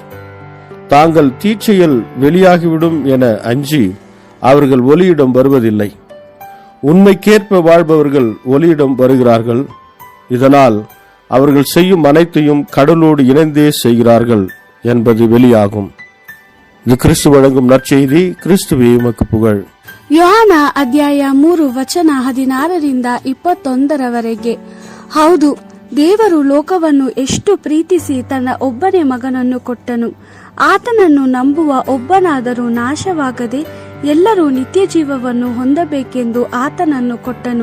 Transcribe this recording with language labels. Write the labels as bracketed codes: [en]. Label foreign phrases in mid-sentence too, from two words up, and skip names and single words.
[ta] தாங்கள் தீச்செயல் வெளியாகிவிடும் என அஞ்சி அவர்கள் ஒளியிடம் வருவதில்லை. உண்மைக்கேற்ப வாழ்பவர்கள் ஒளியிடம் வருகிறார்கள். இதனால் அவர்கள் செய்யும் அனைத்தையும் கடவுளோடு இணைந்தே செய்கிறார்கள் என்பது வெளியாகும். இது கிறிஸ்து வழங்கும் நற்செய்தி. கிறிஸ்துவே உமக்கு புகழ். [kn] ಯೋಹಾನ ಅಧ್ಯಾಯ 3 ವಚನ 16 21 ಹೌದು, ದೇವರು ಲೋಕವನ್ನು ಎಷ್ಟು ಪ್ರೀತಿಸಿ ತನ್ನ ಒಬ್ಬನೇ ಮಗನನ್ನು ಕೊಟ್ಟನು. ಆತನನ್ನು ನಂಬುವ ಒಬ್ಬನಾದರೂ ನಾಶವಾಗದೆ ಎಲ್ಲರೂ ನಿತ್ಯ ಜೀವವನ್ನು ಹೊಂದಬೇಕೆಂದು ಆತನನ್ನು ಕೊಟ್ಟನು.